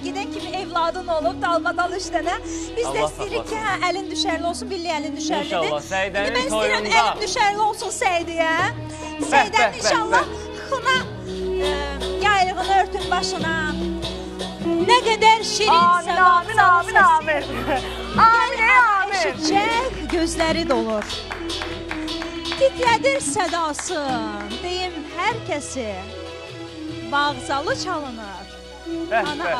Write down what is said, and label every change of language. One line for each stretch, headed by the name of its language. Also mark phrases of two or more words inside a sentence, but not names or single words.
Azerbaijani: Gedən kimi evladın olub dalbadal işlənə. Biz də Allah istəyirik ki, saxlasın. əlin düşərli olsun, billi əlin düşərlidir. İnşallah, Səidənin İndi mən istəyirəm toyunda. əlin düşərli olsun Səidəyə. bəh, Səidənin bəh, inşallah xına yaylığını örtün başına. Nə qədər şirin Amin, amin, amin, amin. Amin, amin. Eşitcək gözləri dolur. Titrədir sədası, deyim hər kəsi. Bağzalı çalınır, Bəh, ana bəh, bəh.